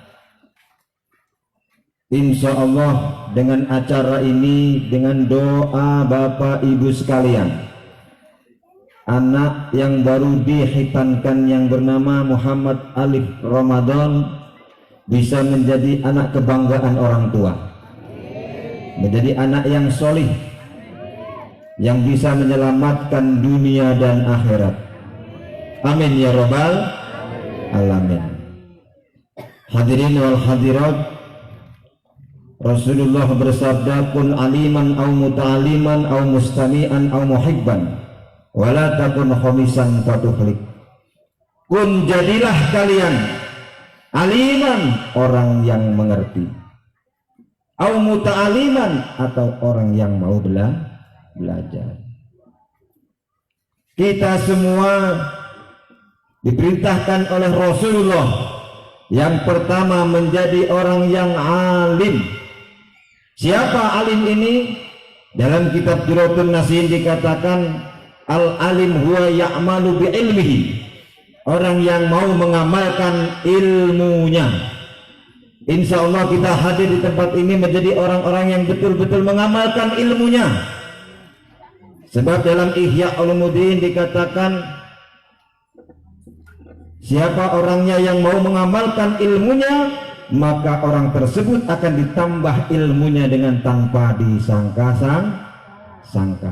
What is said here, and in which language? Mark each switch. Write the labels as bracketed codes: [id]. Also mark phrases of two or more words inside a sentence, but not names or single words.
[ar] إن شاء الله [id] dengan acara ini, dengan doa Bapak Ibu sekalian, anak yang baru dihitankan yang bernama Muhammad Alif Ramadan bisa menjadi anak kebanggaan orang tua, menjadi anak yang solih, yang bisa menyelamatkan dunia dan akhirat. [ar] آمين يا رب العالمين. الحاضرين والحاضرات، رسول الله bersabda, كن عالما أو متعلما أو مستمعا أو محبا ولا تكن خامسا فتهلك. [id] Kun jadilah kalian aliman, orang yang mengerti, [ar] أو متعلما, [id] atau orang yang mau belajar. Kita semua diperintahkan oleh Rasulullah yang pertama menjadi orang yang alim. Siapa alim ini? Dalam kitab Juratul Nasin dikatakan [ar] العالم هو يعمل بعلمه, [id] orang yang mau mengamalkan ilmunya. [ar] إن شاء الله [id] kita hadir di tempat ini menjadi orang-orang yang betul-betul mengamalkan ilmunya. Sebab dalam Ihya Ulumuddin dikatakan, siapa orangnya yang mau mengamalkan ilmunya, maka orang tersebut akan ditambah ilmunya dengan tanpa disangka-sangka.